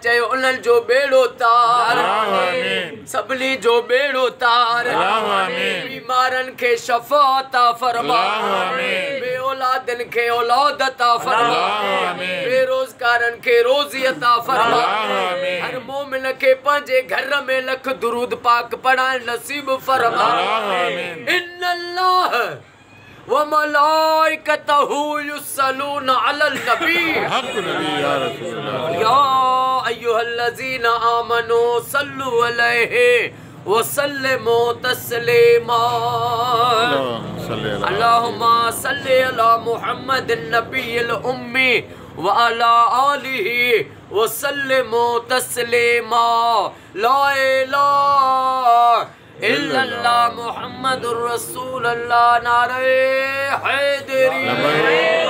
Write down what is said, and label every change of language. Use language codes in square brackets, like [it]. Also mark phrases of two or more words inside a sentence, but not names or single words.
[sd] चयो उन्हनि जो बेड़ो तार सभिनी जो बेड़ो तार बीमारनि खे शफ़ा अता फरमा बे औलादनि खे औलाद अता फरमा बेरोज़गारनि खे रोज़ी अता फरमा हर मोमिन खे पंहिंजे घर में लख दुरूद पाक पढ़ाइण नसीब फरमा [ar] إن الله وملائكته يصلون على النبي يا أيها الذين آمنوا صلوا عليه وسلموا تسليما اللهم صل على محمد النبي الأمي وعلى آله وسلموا تسليما لا إله إلا الله محمد رسول الله [sd] नारे हैदरी